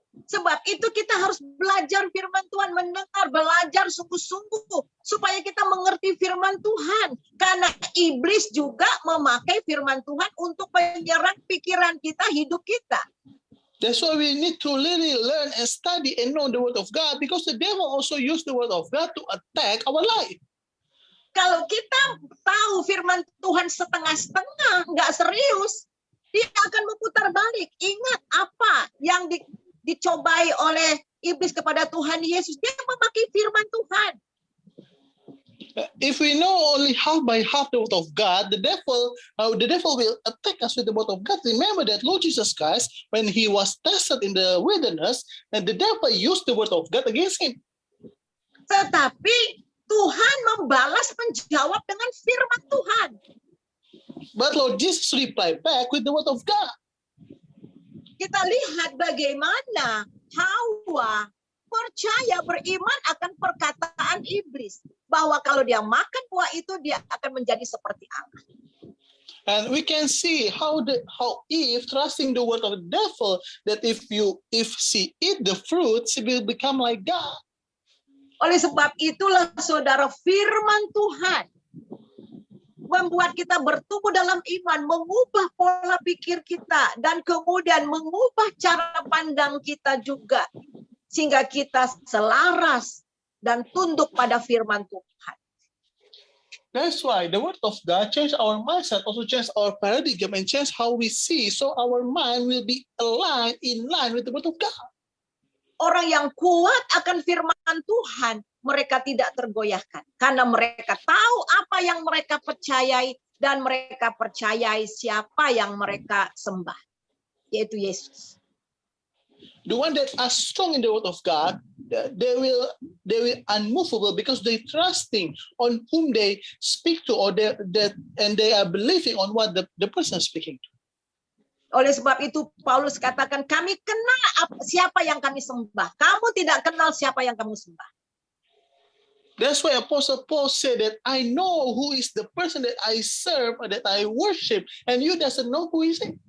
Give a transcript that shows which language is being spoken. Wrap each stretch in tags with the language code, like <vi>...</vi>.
<id>Sebab itu kita harus belajar firman Tuhan, mendengar, belajar sungguh-sungguh supaya kita mengerti firman Tuhan. Karena iblis juga memakai firman Tuhan untuk menyerang pikiran kita, hidup kita.</id> <en>That's why we need to really learn and study and know the word of God, because the devil also used the word of God to attack our life.</en> <id>Kalau kita tahu firman Tuhan setengah-setengah, nggak serius, dia akan memutar balik. Ingat apa yang dicobai oleh iblis kepada Tuhan Yesus, dia memakai firman Tuhan.</id> <en>If we know only half by half the word of God, the devil will attack us with the word of God. Remember that Lord Jesus Christ, when he was tested in the wilderness, and the devil used the word of God against him.</en> <id>Tetapi Tuhan membalas menjawab dengan firman Tuhan.</id> <en>But Lord Jesus replied back with the word of God.</en> <id>Kita lihat bagaimana Hawa percaya beriman akan perkataan iblis. Bahwa kalau dia makan buah itu dia akan menjadi seperti Allah.</id> <en>And we can see how Eve trusting the word of the devil that if she eat the fruit, she will become like God.</en> <id>Oleh sebab itulah saudara, firman Tuhan membuat kita bertumbuh dalam iman, mengubah pola pikir kita, dan kemudian mengubah cara pandang kita juga. Sehingga kita selaras dan tunduk pada firman Tuhan.</id> <en>That's why the word of God change our mindset, also change our paradigm, and change how we see. So our mind will be in line with the word of God.</en> <id>Orang yang kuat akan firman Tuhan, mereka tidak tergoyahkan. Karena mereka tahu apa yang mereka percayai, dan mereka percayai siapa yang mereka sembah, yaitu Yesus.</id> <en>The one that are strong in the word of God, they will unmovable because they trusting on whom they speak to, and they are believing on what the person speaking to.</en> <id>Oleh sebab itu Paulus katakan, kami kenal siapa yang kami sembah. Kamu tidak kenal siapa yang kamu sembah.</id> <en>That's why Apostle Paul said that I know who is the person that I serve or that I worship, and you doesn't know who is.</en>